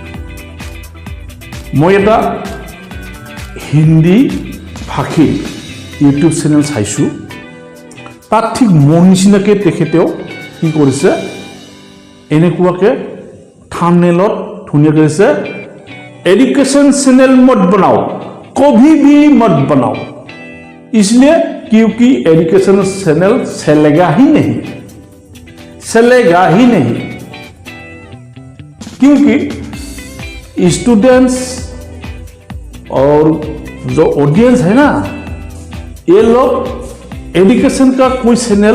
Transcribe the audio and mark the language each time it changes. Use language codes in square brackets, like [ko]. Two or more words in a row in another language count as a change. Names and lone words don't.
[as] মই এটা হিন্দী ভাষী ইউটিউব চেনেল চাইছোঁ তাত ঠিক মোৰ নিচিনাকৈ তেখেতেও কি কৰিছে এনেকুৱাকৈ থাম্বনেইলত ধুনীয়াকৈ দিছে [hi] एडुकेशन चैनल मत बनाओ कभी भी मत बनाओ इसलिए क्योंकि एडुकेशन चैनल चलेगा ही नहीं क्योंकि स्टूडेंट्स और जो ऑडियंस है ना ये लोग एडुकेशन का कोई चैनल